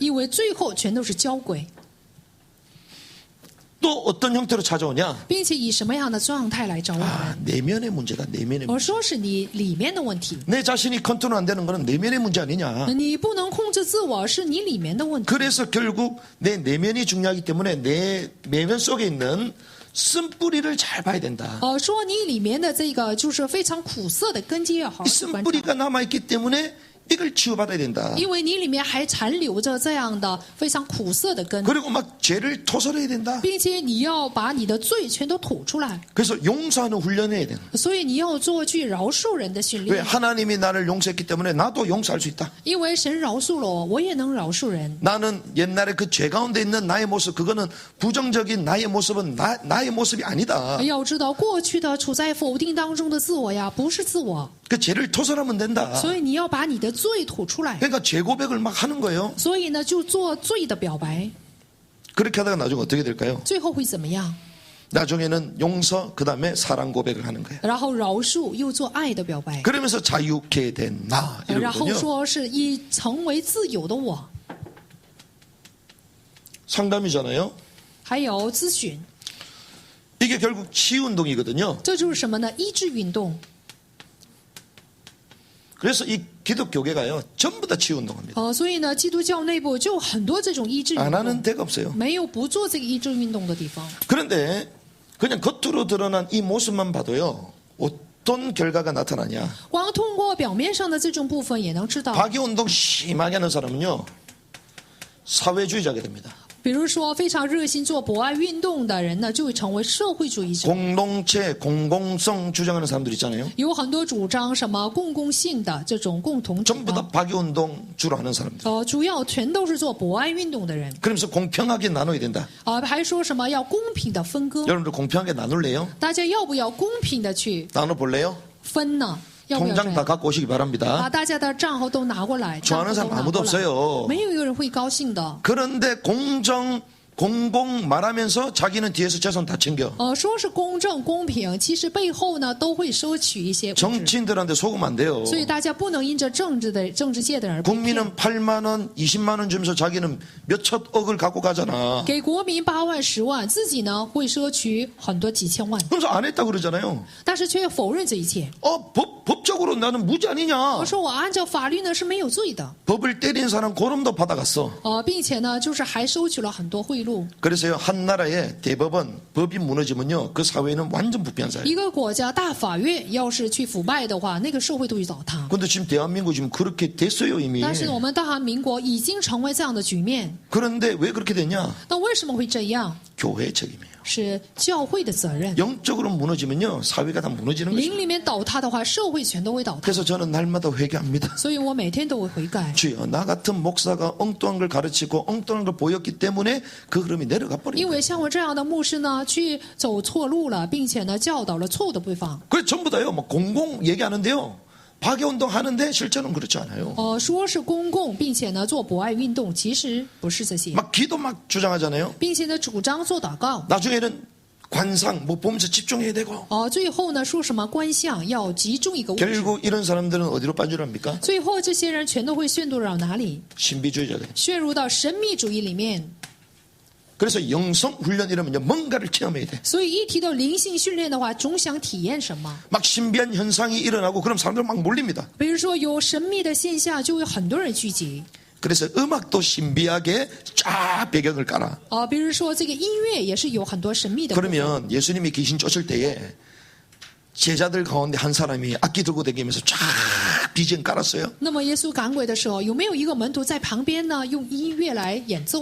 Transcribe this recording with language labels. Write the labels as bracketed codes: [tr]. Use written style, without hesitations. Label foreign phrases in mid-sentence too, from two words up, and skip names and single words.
[zh] 因为最后全都是交轨， [ko] 또 어떤 형태로 찾아오냐? [zh] 并且以什么样的状态来找我们？ [ko] 내면의 문제다. 내면의 문제. [zh] 说是你里面的问题， [ko] 내 자신이 컨트롤 안 되는 거는 내면의 문제 아니냐? [zh] 你不能控制自我，是你里面的问题。 [ko] 그래서 결국 내 내면이 중요하기 때문에 내 내면 속에 있는 쓴뿌리를 잘 봐야 된다. [zh] 说你里面的这个就是非常苦涩的根基要好好 [ko] 이 [zh] 去观察， [ko] 쓴뿌리가 남아있기 때문에 이걸 치유받아야 된다. [zh] 因为你里面还残留着这样的非常苦涩的根， [ko] 그리고 막 죄를 토설해야 된다. [zh] 并且你要把你的罪全都吐出来， [ko] 그래서 용서하는 훈련을 해야 된다. [zh] 所以你要做去饶恕人的训 [ko] 왜 [zh] 练。 [ko] 하나님이 나를 용서했기 때문에 나도 용서할 수 있다. [zh] 因为神饶恕了我，我也能饶恕人。 [ko] 나는 옛날에 그 죄 가운데 있는 나의 모습, 그거는 부정적인 나의 모습은 나의 모습이 아니다. [zh] 要知道，过去的处在否定当中的自我呀，不是自我， [ko] 그 죄를 토설하면 된다. [zh] 所以你要把你的罪吐出来。 [ko] 그러니까 죄 고백을 막 하는 거예요. [zh] 所以呢，就做罪的表白， [ko] 그렇게 하다가 나중에 어떻게 될까요? [zh] 最后会怎么样？ [ko] 나중에는 용서, 그 다음에 사랑 고백을 하는 거예요. [zh] 然后饶恕，又做爱的表白， [ko] 그러면서 자유케 된 나 [zh] 然后 [ko] 이러거든요. [zh] 说是以成为自由的我。 [ko] 상담이잖아요. [zh] 还有咨询， [ko] 이게 결국 치유운동이거든요. [zh] 这就是什么呢？医治运动。 [ko] 그래서 이 기독교계가요, 전부 다 치유운동합니다. [zh] 所以呢，基督教内部就有很多这种医治运 [ko] 안 [zh] 动， [ko] 하는 데가 없어요. [zh] 没有不做这个医治运动的地方。 [ko] 그런데 그냥 겉으로 드러난 이 모습만 봐도요, 어떤 결과가 나타나냐? [zh] 光通过表面上的这种部分也能知道， [ko] 박의운동 심하게 하는 사람은요, 사회주의자가 됩니다. [zh] 比如说非常热心做博爱运动的人呢，就会成为社会主义者。 [ko] 공동체, 공공성 주장하는 사람들 있잖아요. [zh] 有很多主张什么公共性的这种共同主 [ko] 전부 다 [zh] 张， [ko] 박의운동 주로 하는 사람들. [zh] 主要全都是做博爱运动的人， [ko] 그러면서 공평하게 나눠야 된다. [zh] 还说什么要公平的分割， [ko] 여러분들 공평하게 나눌래요? [zh] 大家要不要公平的去 [ko] 나눠볼래요? [zh] 分呢？要不要这 [ko] 통장 다 [zh] 样？ [ko] 갖고 오시기 [zh] 把 [ko] 바랍니다. [zh] 大家的账号都拿过来， [ko] 좋아하는 [zh] 账 [ko] 사람 [zh] 户都拿 [ko] 아무도 [zh] 过来， [ko] 없어요. [zh] 没有一个人会高兴的。 [ko] 그런데 공정, 공공 말하면서 자기는 뒤에서 재산 다 챙겨. [zh] 说是公正公平，其实背后呢都会收取一些物质， [ko] 정치인들한테 속으면 안 돼요. [zh] 所以大家不能因着政治界的人而被骗。 [ko] 국민은 8만 원, 20만 원 주면서 자기는 몇천 억을 갖고 가잖아. [zh] 给国民8万10万，自己呢会收取很多几千万， [ko] 그래서 안 했다고 그러잖아요. [zh] 但是却否认这一切。 [ko] 법적으로 나는 무죄 아니냐. [zh] 我说我按照法律呢是没有罪的， [ko] 법을 때린 사람 고름도 받아갔어. [zh] 并且呢就是还收取了很多贿赂。 [ko] 그래서요, 한 나라의 대법원 법이 무너지면요, 그 사회는 완전 부패한 사회. [zh] 一个国家大法院要是去腐败的话，那个社会都会倒塌。 [ko] 근데 지금 대한민국 지금 그렇게 됐어요, 이미. [zh] 但是我们大韩民国已经成为这样的局面， [ko] 그런데 왜 그렇게 됐냐? [zh] 那为什么会这样？ [ko] 교회의 책임이에요. [zh] 是教会的责任。 [ko] 영적으로 무너지면요, 사회가 다 무너지는 거죠. [zh] 灵里面倒塌的话，社会全都会倒塌。 [ko] 그래서 저는 날마다 회개합니다. [zh] 所以我每天都会悔改。 [ko] 주여, 나 같은 목사가 엉뚱한 걸 가르치고 엉뚱한 걸 보였기 때문에 그 흐름이 내려가 [zh] 因 [ko] 버린 거예요. [zh] 为像我这样的牧师呢，去走错路了，并且呢教导了错误的地方。 [ko] 그래서 전부 다요, 뭐 공공 얘기하는데요. 박애운동 하는데 실제로는 그렇지 않아요. [zh] 说是公共，并且呢做博爱运动，其实不是这些， [ko] 막 기도 막 주장하잖아요. [zh] 并且呢主张做祷告。 [ko] 나중에는 관상 뭐 보면서 집중해야 되고. [zh] 最后呢说什么观象要集中一个物质， [ko] 결국 이런 사람들은 어디로 빠져납니까? [zh] 最后这些人全都会陷入到哪里？ [ko] 신비주의자들. [zh] 陷入到神秘主义里面。 [ko] 그래서 영성 훈련 이러면요, 뭔가를 체험해야 돼. [zh] 所以一提到灵性训练的话，总想体验什么？ [ko] 막 신비한 현상이 일어나고 그럼 사람들 막 몰립니다. [zh] 比如说有神秘的现象，就会很多人聚集。 [ko] 그래서 음악도 신비하게 쫙 배경을 깔아. [zh] 比如说这个音乐也是有很多神秘的部分。 [ko] 그러면 예수님이 귀신 쫓을 때에 제자들 가운데 한 사람이 악기 들고 다니면서 쫙 BGM 깔았어요. [zh] 那么耶稣赶鬼的时候，有没有一个门徒在旁边呢，用音乐来演奏呢？